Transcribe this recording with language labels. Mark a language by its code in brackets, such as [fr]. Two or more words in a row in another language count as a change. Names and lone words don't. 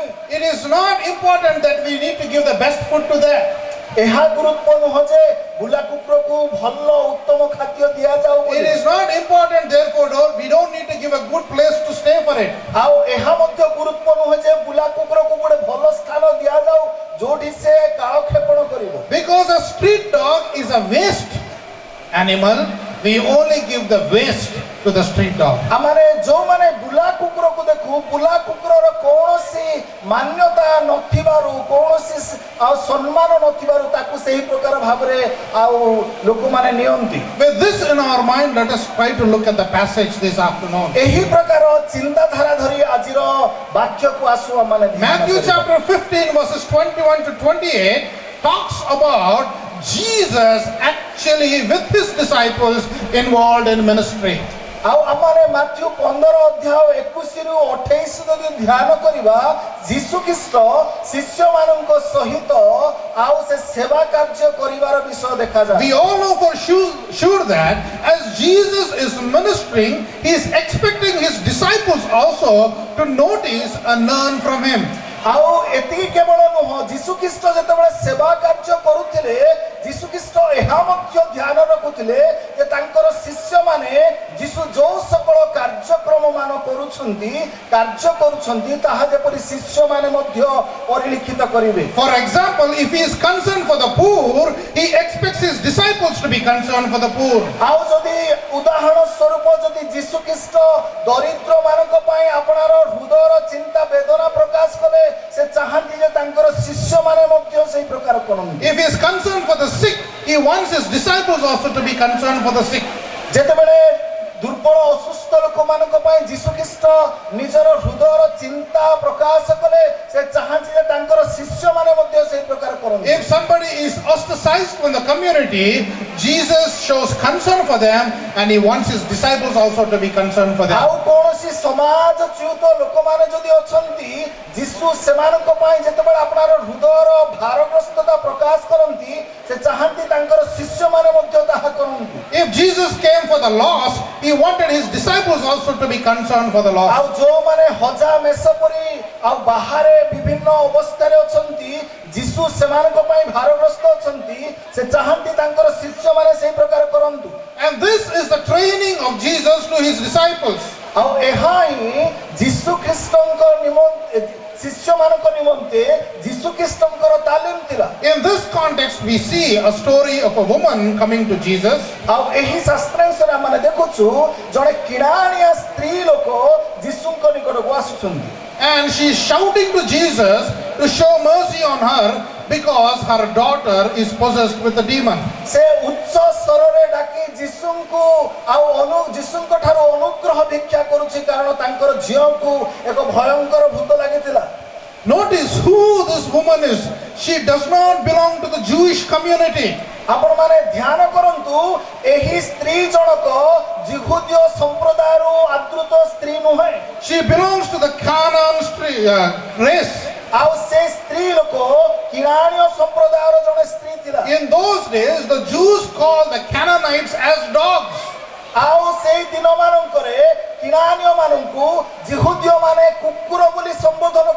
[en] It is not important that we need to give the best food to them. [or] ଏହା ଗୁରୁତ୍ୱ ନୁହଁ ଯେ ବୁଲା କୁକୁରକୁ ଭଲ ଉତ୍ତମ ଖାଦ୍ୟ ଦିଆଯାଉ [en] It [or] ବୋଲି। [en] is not important, therefore we don't need to give a good place to stay for it. [or] ଆଉ ଏହା ମଧ୍ୟ ଗୁରୁତ୍ୱ ନୁହଁ ଯେ ବୁଲା କୁକୁରକୁ ଗୋଟେ ଭଲ ସ୍ଥାନ ଦିଆଯାଉ ଯୋଉଠି ସେ କାଳକ୍ଷେପଣ କରିବ। [en] Because a street dog is a waste animal, we only give the waste to the street dog. [or] ଆମମାନେ ଯୋଉମାନେ ବୁଲା କୁକୁରକୁ ଦେଖୁ ବୁଲା କୁକୁରର କୌଣସି ମାନ୍ୟତା ନଥିବାରୁ କୌଣସି ଆଉ ସମ୍ମାନ ନଥିବାରୁ ତାକୁ ସେହି ପ୍ରକାର ଭାବରେ ଆଉ ଲୋକମାନେ ନିଅନ୍ତି। [en] With this in our mind, let us try to look at the passage this afternoon. [or] ଏହି ପ୍ରକାର ଚିନ୍ତାଧାରା ଧରି ଆଜିର ବାକ୍ୟକୁ ଆସୁ ଆମମାନେ ଧ୍ୟାନ [en] Matthew [or] କରିବା। [en] chapter 15 verses 21 to 28 talks about Jesus actually with his disciples involved in ministry. [or] ଆଉ ଆମମାନେ ମାଥ୍ୟୁ 15 ଅଧ୍ୟାୟ 21 ରୁ 28 ଯଦି ଧ୍ୟାନ କରିବା ଯୀଶୁଖ୍ରୀଷ୍ଟ ଶିଷ୍ୟମାନଙ୍କ ସହିତ ଆଉ ସେ ସେବା କାର୍ଯ୍ୟ କରିବାର ବିଷୟ ଦେଖାଯାଏ। [en] We all know for sure that as Jesus is ministering, he is expecting his disciples also to notice and learn from him. [or] ଆଉ ଏତିକି କେବଳ ନୁହଁ ଯୀଶୁଖ୍ରୀଷ୍ଟ ଯେତେବେଳେ ସେବା କାର୍ଯ୍ୟ କରୁଥିଲେ ଯୀଶୁଖ୍ରୀଷ୍ଟ ଏହା ମଧ୍ୟ ଧ୍ୟାନ ରଖୁଥିଲେ ଯେ ତାଙ୍କର ଶିଷ୍ୟମାନେ ଯୀଶୁ ଯୋଉ ସକଳ କାର୍ଯ୍ୟକ୍ରମ ମାନ କରୁଛନ୍ତି ତାହା ଯେପରି ଶିଷ୍ୟମାନେ ମଧ୍ୟ ପରିଲିଖିତ କରିବେ। [en] For example, if he is concerned for the poor, he expects his disciples to be concerned for the poor. [or] ଆଉ ଯଦି ଉଦାହରଣ ସ୍ୱରୂପ ଯଦି ଯୀଶୁଖ୍ରୀଷ୍ଟ ଦରିଦ୍ର ମାନଙ୍କ ପାଇଁ ଆପଣାର ହୃଦୟର ଚିନ୍ତା ବେଦନା ପ୍ରକାଶ କଲେ ସେ ଚାହାନ୍ତି ଯେ ତାଙ୍କର ଶିଷ୍ୟମାନେ ମଧ୍ୟ ସେହି ପ୍ରକାର କରନ୍ତି। [en] If he is concerned for the sick, he wants his disciples also to be concerned for the sick. [or] ଯେତେବେଳେ ଦୁର୍ବଳ ଅସୁସ୍ଥ ଲୋକମାନଙ୍କ ପାଇଁ ଯୀଶୁଖ୍ରୀଷ୍ଟ ନିଜର ହୃଦୟର ଚିନ୍ତା ପ୍ରକାଶ କଲେ ସେ ଚାହାନ୍ତି ଯେ ତାଙ୍କର ଶିଷ୍ୟମାନେ ମଧ୍ୟ ସେହି ପ୍ରକାର କରନ୍ତି। [en] If somebody is ostracized from the community, Jesus shows concern for them and he wants his disciples also to be concerned for them. [or] ଆଉ କୌଣସି ସମାଜଚ୍ୟୁତ ଲୋକମାନେ ଯଦି ଅଛନ୍ତି ଯୀଶୁ ସେମାନଙ୍କ ପାଇଁ ଯେତେବେଳେ ଆପଣାର ହୃଦୟର ଭାରଗ୍ରସ୍ତତା ପ୍ରକାଶ କରନ୍ତି ସେ ଚାହାନ୍ତି ତାଙ୍କର ଶିଷ୍ୟମାନେ ମଧ୍ୟ ତାହା କରନ୍ତି। [en] If Jesus came for the lost, he wanted his disciples also to be concerned for the [or] ଆଉ [en] lost. [or] ଯୋଉମାନେ ହଜା ମେଷ ପରି ଆଉ ବାହାରେ ବିଭିନ୍ନ ଅବସ୍ଥାରେ ଅଛନ୍ତି ଯୀଶୁ ସେମାନଙ୍କ ପାଇଁ ଭାରଗ୍ରସ୍ତ ଅଛନ୍ତି ସେ ଚାହାନ୍ତି ତାଙ୍କର ଶିଷ୍ୟମାନେ ସେହି ପ୍ରକାର କରନ୍ତୁ। [en] And this is the training of Jesus to his disciples. [or] ଆଉ ଏହା ହିଁ ଯୀଶୁଖ୍ରୀଷ୍ଟଙ୍କ ନିମନ୍ତେ ଶିଷ୍ୟମାନଙ୍କ ନିମନ୍ତେ ଯୀଶୁଖ୍ରୀଷ୍ଟଙ୍କର ତାଲିମ ଥିଲା। [en] In this context, we see a story of a woman coming to Jesus. [or] ଆଉ ଏହି ଶାସ୍ତ୍ରାଂଶରେ ଆମେ ଦେଖୁଛୁ ଜଣେ କିଣାଣିଆ ସ୍ତ୍ରୀ ଲୋକ ଯୀଶୁଙ୍କ ନିକଟକୁ ଆସୁଛନ୍ତି। [en] and she's shouting to Jesus to show mercy on her because her daughter is possessed with a demon. [or] ସେ ଉଚ୍ଚ ସ୍ୱରରେ ଡାକି ଯୀଶୁଙ୍କୁ ଯୀଶୁଙ୍କ ଠାରୁ ଅନୁଗ୍ରହ ଭିକ୍ଷା କରୁଛି କାରଣ ତାଙ୍କର ଝିଅକୁ ଏକ ଭୟଙ୍କର ଭୂତ ଲାଗିଥିଲା। [en] Notice who this woman is. She does not belong to the Jewish community. [or] ଆପଣ ମାନେ ଧ୍ୟାନ କରନ୍ତୁ ଏହି ସ୍ତ୍ରୀ ଜଣକ ଜିହୁଦୀୟ ସମ୍ପ୍ରଦାୟରୁ ଆଦୃତ ସ୍ତ୍ରୀ ନୁହେଁ। [en] She belongs to the Canaan race. [or] ଆଉ ସେ ସ୍ତ୍ରୀ ଲୋକ କିରାଣୀୟ ସମ୍ପ୍ରଦାୟର ଜଣେ ସ୍ତ୍ରୀ ଥିଲା। [en] In those days, the Jews called the Canaanites as dogs. [or] ଆଉ ସେଇ ଦିନ ମାନଙ୍କରେ କିରାଣୀୟ ମାନଙ୍କୁ ଜିହୁଦୀୟ ମାନେ କୁକୁର ବୋଲି ସମ୍ବୋଧନ